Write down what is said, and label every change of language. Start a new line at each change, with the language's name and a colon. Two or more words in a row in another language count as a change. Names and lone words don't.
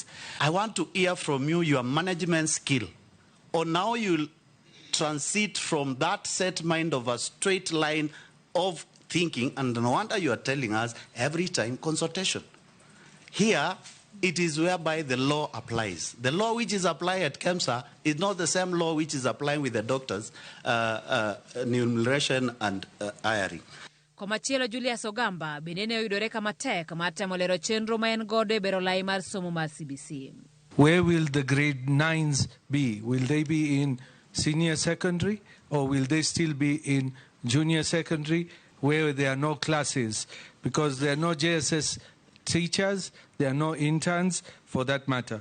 English: I want to hear from you your management skill, or now you'll transit from that set mind of a straight line of thinking, and no wonder you are telling us every time consultation. Here, it is whereby the law applies. The law which is applied at KEMSA is not the same law which is applying with the doctors, enumeration and hiring.
Luo (Kenya and Tanzania): Komachielo Julius Ogamba bende ne oyudore kama tek mar temo lero chenro ma en godo e bero lai mar somo mar CBC.
English: Where will the grade 9s be? Will they be in senior secondary or will they still be in junior secondary where there are no classes? Because there are no JSS teachers, there are no interns for that matter.